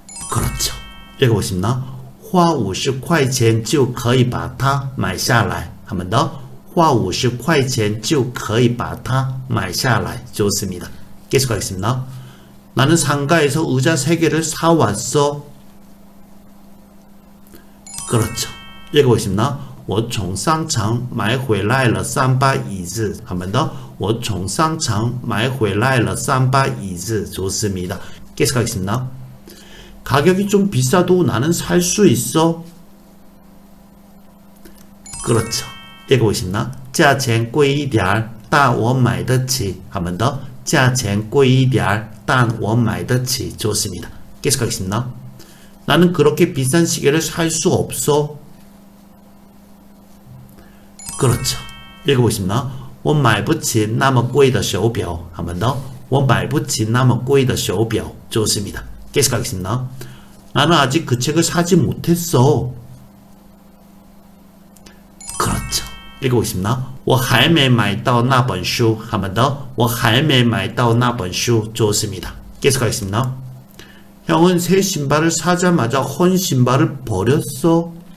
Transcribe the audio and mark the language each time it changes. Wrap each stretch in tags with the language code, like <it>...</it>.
<ko>그렇죠. 읽어보겠습니다. 花50块钱就可以把它买下来. 한 번 더.</ko> <zh>花50块钱就可以把它买下来. 좋습니다. 계속하겠습니다.</zh> <ko>나는 상가에서 의자 3개를 사왔어. 그렇죠. 읽어보겠습니다.</ko> <zh>我从商场买回来了3把椅子.</zh> <ko>한 번 더.</ko> <zh>我从商场买回来了3把椅子.</zh> <ko>좋습니다. 계속하겠습니다. 가격이 좀 비싸도 나는 살 수 있어. 그렇죠. 읽어보겠습니다. 价钱贵一点但我买得起. 한 번 더.</ko> <zh>价钱贵一点但我买得起. 좋습니다. 계속하겠습니다.</zh> <ko>나는 그렇게 비싼 시계를 살 수 없어. 그렇죠. 읽어보겠습니다.</ko> <zh>我买不起那么贵的手表.</zh> <ko>한 번 더.</ko> <zh>我买不起那么贵的手表.</zh> <ko>좋습니다. 계속하겠습니다. 나는 아직 그 책을 사지 못했어. 그렇죠. 읽어보겠습니다. 我还没买到那本书. 한 번 더.</ko> <zh>我还没买到那本书. 좋습니다. 계속하겠습니다.</zh> <ko>형은 새 신발을 사자마자 헌 신발을 버렸어.</ko>